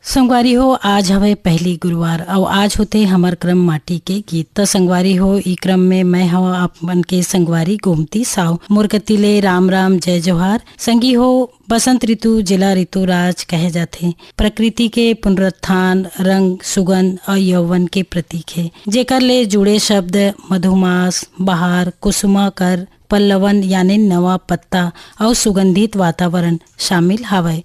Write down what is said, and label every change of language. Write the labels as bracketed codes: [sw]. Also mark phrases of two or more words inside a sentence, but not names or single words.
[hne] संगवारी हो आज हवे पहली गुरुवार और आज होते हमार क्रम माटी के गीत। तो संगवारी हो ई क्रम में मैं हवा अपन के संगवारी गोमती साव मुरगतीले राम राम जय जोहार। संगी हो बसंत ऋतु जिला ऋतु राज कहे जाते। प्रकृति के पुनरुत्थान रंग सुगंध और यौवन के प्रतीक है। जेकर ले जुड़े शब्द मधुमास बहार कुसुमाकर पल्लवन यानी नवा पत्ता और सुगंधित वातावरण शामिल हवय।